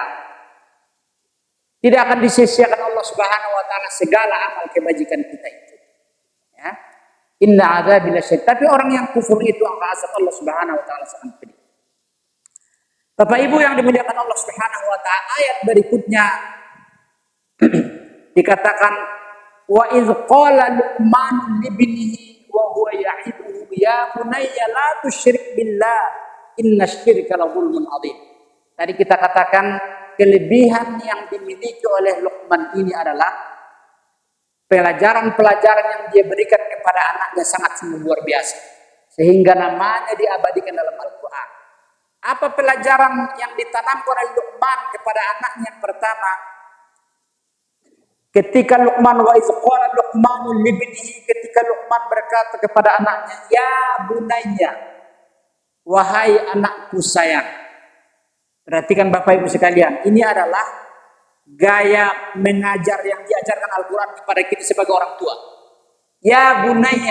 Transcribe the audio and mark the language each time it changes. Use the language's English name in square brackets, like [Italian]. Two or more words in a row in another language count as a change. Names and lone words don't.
[Indonesian] Tidak akan disia-siakan [Arabic] الله سبحانه وتعالى [Indonesian] segala amal kebajikan kita itu. [Arabic] Ya. إن عذابي لشديد. [Indonesian] Tapi orang yang kufur itu azab [Arabic] الله سبحانه وتعالى [Indonesian] sangat pedih. Bapak Ibu yang dimuliakan [Arabic] الله سبحانه وتعالى, [Indonesian] ayat berikutnya dikatakan [Arabic] وإذ قال لقمان لابنه وهو يعظه يا بني لا تشرك بالله إن الشرك لظلم عظيم. [Indonesian] Tadi kita katakan kelebihan yang dimiliki oleh Luqman ini adalah pelajaran-pelajaran yang dia berikan kepada anaknya sangat luar biasa, sehingga namanya diabadikan dalam Al-Quran. Apa pelajaran yang ditanamkan oleh Luqman kepada anaknya? Yang pertama, ketika Luqman [Arabic] وإذ قال لقمان لابنه, [Indonesian] ketika Luqman berkata kepada anaknya, [Arabic] يا بني, [Indonesian] wahai anakku sayang. Perhatikan Bapak Ibu sekalian, ini adalah gaya mengajar yang diajarkan Al-Quran kepada kita sebagai orang tua. [Arabic] يا بني.